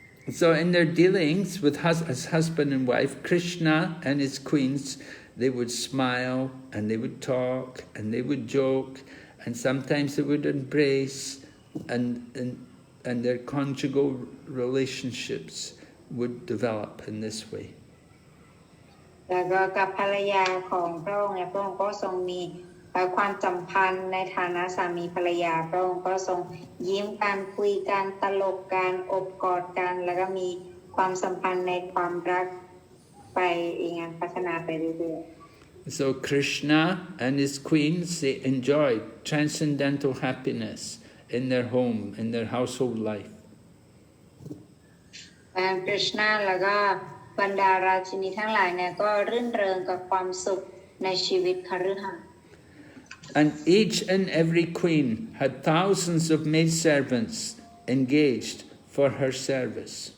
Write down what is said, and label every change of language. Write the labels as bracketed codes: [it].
[en] So in their dealings with as husband and wife, Krishna and his queens, they would smile and they would talk and they would joke and sometimes they would embrace and their conjugal relationships would develop in this way. [th] แล้วก็กับภรรยาของพระองค์เนี่ยพระองค์ก็ทรงมีความสัมพันธ์ในฐานะสามีภรรยาพระองค์ก็ทรงยิ้มกันคุยกันตลกกันอบกอดกันแล้วก็มีความสัมพันธ์ในความรักไปอย่างนั้นพัฒนาไปเรื่อยๆ [en] So Krishna and his queens, they enjoyed transcendental happiness in their home, in their household life. [th] กฤษณะแล้วก็บรรดาราชินีทั้งหลายเนี่ยก็รื่นเริงกับความสุขในชีวิตคฤหัสถ์ [en] And each and every queen had thousands of maidservants engaged for her service.